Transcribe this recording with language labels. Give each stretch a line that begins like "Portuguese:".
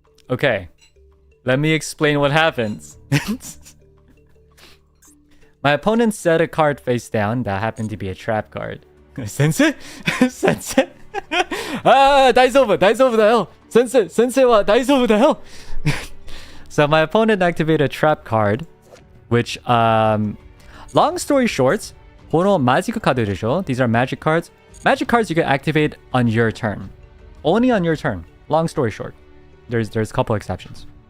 English: Okay, let me explain what happens. My opponent set a card face down that happened to be a trap card.
Japanese: Sensei? Sensei? Ah, 大丈夫だよ. Sensei wa 大丈夫だよ.
English: So my opponent activated a trap card, which, long story short,
Japanese: このマジックカードでしょ?
English: These are magic cards. Magic cards you can activate on your turn. Only on your turn. Long story short. There's a couple exceptions.